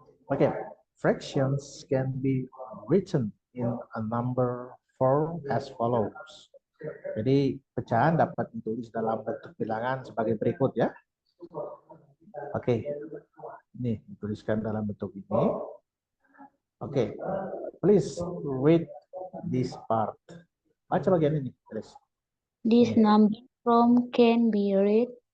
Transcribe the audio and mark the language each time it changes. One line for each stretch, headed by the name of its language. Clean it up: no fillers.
English: Oke, fractions can be written in a number form as follows.
Indonesian: Jadi pecahan dapat ditulis dalam bentuk bilangan sebagai berikut ya. Oke, ini dituliskan dalam bentuk ini.
English: Oke, please read this part.
Indonesian: Baca bagian ini, please.
English: This number form can be read